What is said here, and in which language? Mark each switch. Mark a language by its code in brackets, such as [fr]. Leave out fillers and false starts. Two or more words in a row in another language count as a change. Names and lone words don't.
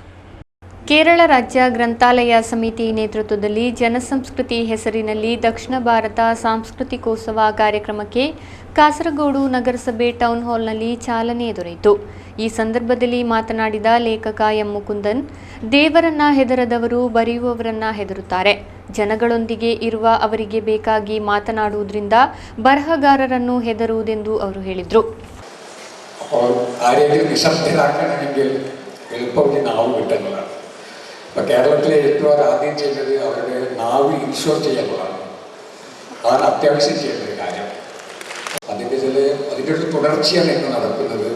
[kn] ಕೇರಳ ರಾಜ್ಯ ಗ್ರಂಥಾಲಯ ಸಮಿತಿ ನೇತೃತ್ವದಲ್ಲಿ ಜನಸಂಸ್ಕೃತಿ ಹೆಸರಿನಲ್ಲಿ ದಕ್ಷಿಣ ಭಾರತ ಸಾಂಸ್ಕೃತಿಕೋತ್ಸವ ಕಾರ್ಯಕ್ರಮಕ್ಕೆ ಕಾಸರಗೋಡು ನಗರಸಭೆ ಟೌನ್ ಹಾಲ್ನಲ್ಲಿ ಚಾಲನೆ ದೊರೆಯಿತು. ಈ ಸಂದರ್ಭದಲ್ಲಿ ಮಾತನಾಡಿದ ಲೇಖಕ ಎಂ ಮುಕುಂದನ್, ದೇವರನ್ನ ಹೆದರದವರು ಬರೆಯುವವರನ್ನ ಹೆದರುತ್ತಾರೆ. ಜನಗಳೊಂದಿಗೆ ಇರುವ ಅವರಿಗೆ ಬೇಕಾಗಿ മാതനാടുವುದರಿಂದ ಬರಹಗಾರರನ್ನು ಹೆದರುವುದೆಂದು ಅವರು ಹೇಳಿದರು. [ml] കേരളത്തിലെ എഴുത്തുകാർ ആദ്യം ചെയ്യുന്നത് അവരുടെ നാവ് ഇൻഷുർ ചെയ്യാനുള്ളതാണ്. അതാണ് അത്യാവശ്യം ചെയ്യേണ്ട ഒരു കാര്യം. അതിൻ്റെ ഒരു തുടർച്ചയാണ് ഇന്ന് നടക്കുന്നത്.